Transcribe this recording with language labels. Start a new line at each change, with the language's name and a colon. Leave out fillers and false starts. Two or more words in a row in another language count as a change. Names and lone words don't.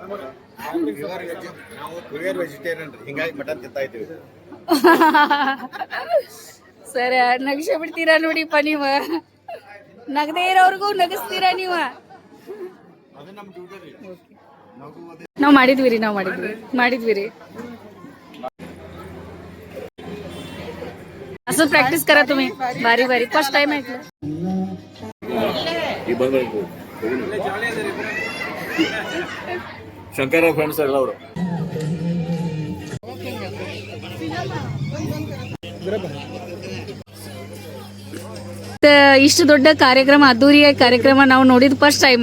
Kannada: ಸರ್ ನಗಿಸ ಬಿಡ್ತೀರಾ ನೋಡಿಪ್ಪ ನೀವು. ನಗದೇ ಇರೋರ್ಗು ನಗಿಸ್ತೀರಾ ನೀವು. ನಾವು ಮಾಡಿದ್ವಿ ರೀ.
Marathi: असं प्रॅक्टिस करा तुम्ही. बारी
English: first time
Marathi: ऐकलं.
Kannada: ಶಂಕರ ಫ್ರೆಂಡ್ಸ್ ಎಲ್ಲ ಅವರು. ಇಷ್ಟು ದೊಡ್ಡ ಕಾರ್ಯಕ್ರಮ, ಅದ್ದೂರಿಯ ಕಾರ್ಯಕ್ರಮ ನಾವು ನೋಡಿದ್
English: first time.